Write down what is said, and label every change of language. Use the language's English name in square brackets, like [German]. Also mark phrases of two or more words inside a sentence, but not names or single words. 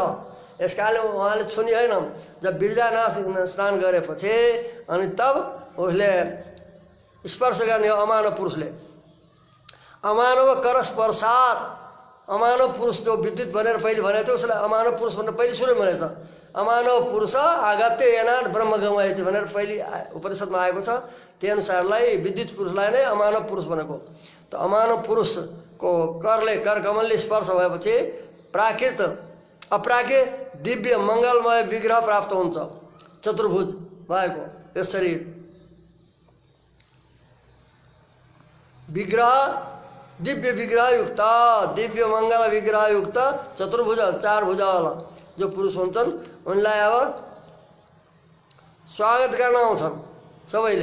[Nepali] यसकारणले उहाँले छुनी होइन। जब बिरजानाथ स्नान गरेपछि अनि तब उसले स्पर्श गर्ने हो अमानव पुरुषले। [Sanskrit] अमानव करस्पर्शात [Nepali] अमानव पुरुष जो विद्युत भनेर पहिले भनेको थियो उसलाई अमानव पुरुष भनेर पहिले सुरु भनेछ। [Sanskrit] अमानव पुरुष आगत्य एनाद ब्रह्म गमयति [Nepali] भनेर पहिले उपनिषदमा आएको छ। त्यही अनुसारलाई विद्युत पुरुषलाई नै अमानव पुरुष भनेको। त अमानव पुरुषको कर कमलले स्पर्श भएपछि प्राकृत अपराकृत दिव्य मङ्गलमय विग्रह प्राप्त हुन्छ। चतुर्भुज भएको यो शरीर विग्रह दिव्य विग्रह युक्त दिव्य मङ्गल विग्रह युक्त चतुर्भुज 4 भुजावाला जो पुरुष हुन्छन् उनलाई अब स्वागत गर्न आउँछन् सबैले।